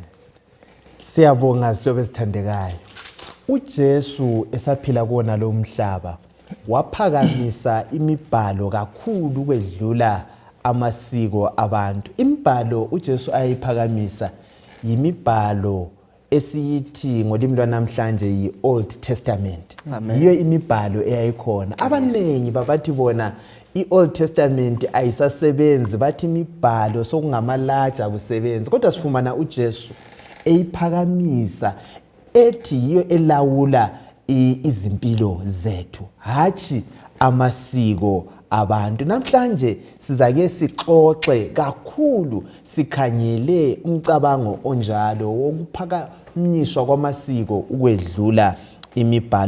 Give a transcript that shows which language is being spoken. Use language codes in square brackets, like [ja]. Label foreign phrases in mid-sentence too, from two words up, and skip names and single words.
[nd] Siyabonga sihlobo esithandekayo. uJesu esaphila kuona lo mhlaba waphakamisa imibhalo kakhulu kwedlula amasiko abantu. Imibhalo uJesu ayiphakamisa yimibhalo esiyithi ngolimi lwanamhlanje yi-Old Testament. Yiyo imibhalo eyayikhona. Abanengi babathi bona i-Old Testament ayisasebenzi, bathi imibhalo sokungamalaja kusebenzi. Kodwa sifumana uJesu eyiphakamisa ethi yiyo elawula izimpilo zethu, hathi amasiko abantu. Namhlanje sizake sixoxe kakhulu sikhanyele umcabango onjalo wokuphakamishwa kwamasiko ukwedlula imibhalo.